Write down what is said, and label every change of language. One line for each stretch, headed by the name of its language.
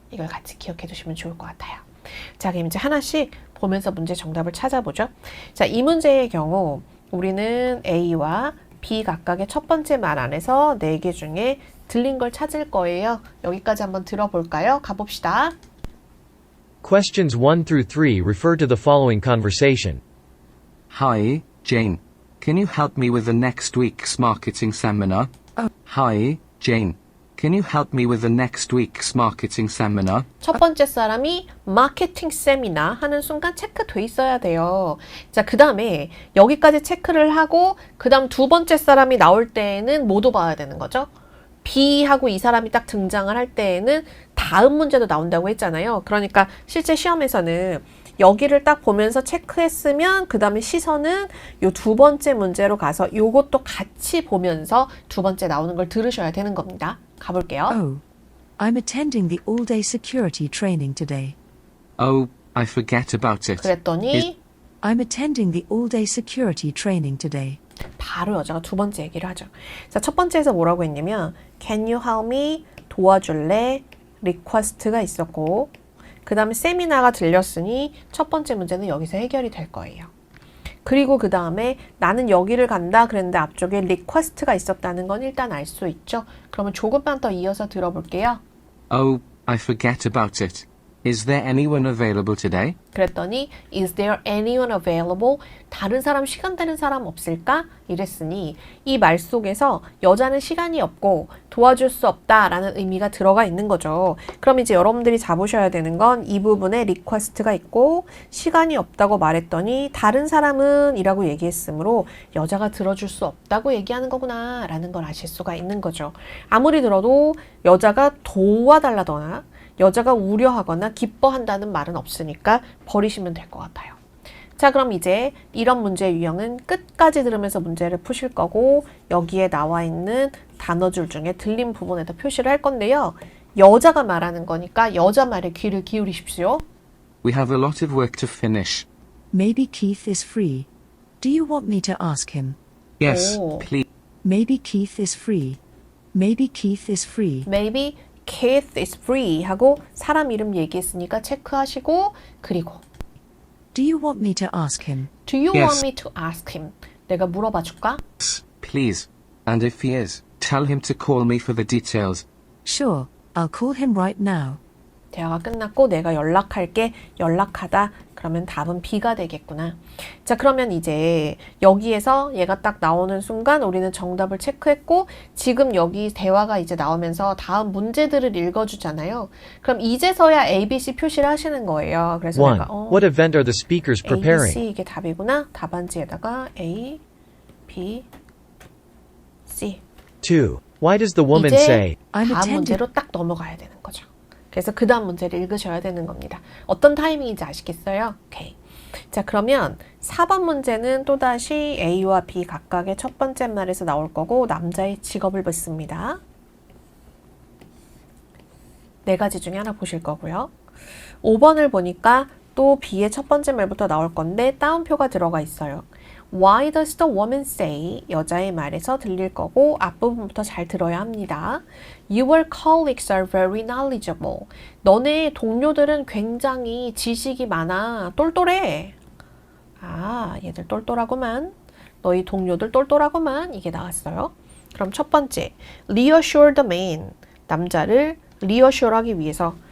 Korean: 이걸 같이 기억해 두시면 좋을 것 같아요. 자, 그럼 이제 하나씩 보면서 문제 정답을 찾아보죠. 자, 이 문제의 경우 우리는 A와 B 각각의 첫 번째 말 안에서 4개 중에 들린 걸 찾을 거예요. 여기까지 한번 들어볼까요? 가봅시다.
English: Questions 1 through 3 refer to the following conversation. Hi, Jane. Can you help me with the next week's marketing seminar? Hi, Jane. Can you help me with the next week's marketing seminar?
Korean: 첫 번째 사람이 마케팅 세미나 하는 순간 체크돼 있어야 돼요. 자, 그 다음에 여기까지 체크를 하고 그 다음 두 번째 사람이 나올 때에는 모두 봐야 되는 거죠. B하고 이 사람이 딱 등장을 할 때에는 다음 문제도 나온다고 했잖아요. 그러니까 실제 시험에서는 여기를 딱 보면서 체크했으면 그 다음에 시선은 요 두 번째 문제로 가서 요것도 같이 보면서 두 번째 나오는 걸 들으셔야 되는 겁니다. 가볼게요.
English: Oh, I'm attending the all-day security training today. Oh, I forget about it.
Korean: 그랬더니
English: I'm attending the all-day security training today.
Korean: 바로 여자가 두 번째 얘기를 하죠. 자, 첫 번째에서 뭐라고 했냐면
English: Can you help me?
Korean: 도와줄래? 리퀘스트가 있었고 그 다음에 세미나가 들렸으니 첫 번째 문제는 여기서 해결이 될 거예요. 그리고 그 다음에 나는 여기를 간다 그랬는데 앞쪽에 리퀘스트가 있었다는 건 일단 알 수 있죠. 그러면 조금만 더 이어서 들어볼게요.
English: Oh, I forget about it. Is there anyone available today?
Korean: 그랬더니
English: Is there anyone available?
Korean: 다른 사람 시간 되는 사람 없을까? 이랬으니 이 말 속에서 여자는 시간이 없고 도와줄 수 없다라는 의미가 들어가 있는 거죠. 그럼 이제 여러분들이 잡으셔야 되는 건 이 부분에 리퀘스트가 있고 시간이 없다고 말했더니 다른 사람은 이라고 얘기했으므로 여자가 들어줄 수 없다고 얘기하는 거구나 라는 걸 아실 수가 있는 거죠. 아무리 들어도 여자가 도와달라거나 여자가 우려하거나 기뻐한다는 말은 없으니까 버리시면 될 것 같아요. 자, 그럼 이제 이런 문제의 유형은 끝까지 들으면서 문제를 푸실 거고 여기에 나와 있는 단어줄 중에 들린 부분에다 표시를 할 건데요. 여자가 말하는 거니까 여자 말에 귀를 기울이십시오.
English: We have a lot of work to finish. Maybe Keith is free. Do you want me to ask him? Yes, Oh. please. Maybe Keith is free. Maybe Keith is free. Maybe Keith is free
Korean: 하고 사람 이름 얘기했으니까 체크하시고 그리고
English: Do you want me to ask him? Do you Yes. want me to ask him?
Korean: 내가 물어봐 줄까?
English: Please. And if he is, tell him to call me for the details. Sure, I'll call him right now.
Korean: 대화가 끝났고 내가 연락할게. 연락하다. 그러면 답은 B가 되겠구나. 자, 그러면 이제 여기에서 얘가 딱 나오는 순간 우리는 정답을 체크했고 지금 여기 대화가 이제 나오면서 다음 문제들을 읽어주잖아요. 그럼 이제서야 ABC 표시를 하시는 거예요. 그래서 1. 내가
English: What event are the speakers preparing?
Korean: ABC 이게 답이구나. 답안지에다가 A, B, C.
English: 2. Why does the woman
Korean: 이제
English: say, I'm
Korean: 다음
English: attending.
Korean: 문제로 딱 넘어가야 되는 거죠. 그래서 그 다음 문제를 읽으셔야 되는 겁니다. 어떤 타이밍인지 아시겠어요? 오케이. 자, 그러면 4번 문제는 또다시 A와 B 각각의 첫 번째 말에서 나올 거고 남자의 직업을 묻습니다. 네 가지 중에 하나 보실 거고요. 5번을 보니까 또 B의 첫 번째 말부터 나올 건데 따옴표가 들어가 있어요.
English: Why does the woman say?
Korean: 여자의 말에서 들릴 거고 앞부분부터 잘 들어야 합니다.
English: Your colleagues are very knowledgeable.
Korean: 너네 동료들은 굉장히 지식이 많아. 똘똘해. 아, 얘들 똘똘하구만. 너희 동료들 똘똘하구만. 이게 나왔어요. 그럼 첫 번째,
English: reassure the man.
Korean: 남자를 reassure 하기 위해서.